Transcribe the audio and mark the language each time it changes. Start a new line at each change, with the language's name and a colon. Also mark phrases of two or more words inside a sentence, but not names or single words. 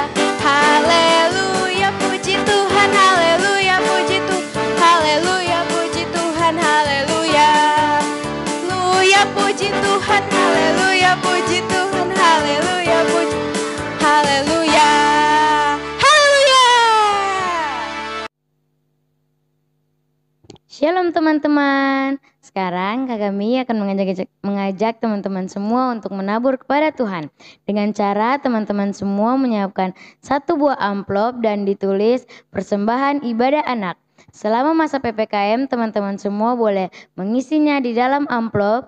Indonesian: Haleluya, puji Tuhan, haleluya, puji Tuhan, haleluya, puji Tuhan, haleluya. Haleluya, puji Tuhan, haleluya, puji Tuhan, haleluya, puji, haleluya. Haleluya. Shalom teman-teman. Sekarang Kakak Mei akan mengajak teman-teman semua untuk menabur kepada Tuhan. Dengan cara teman-teman semua menyiapkan satu buah amplop dan ditulis persembahan ibadah anak. Selama masa PPKM teman-teman semua boleh mengisinya di dalam amplop.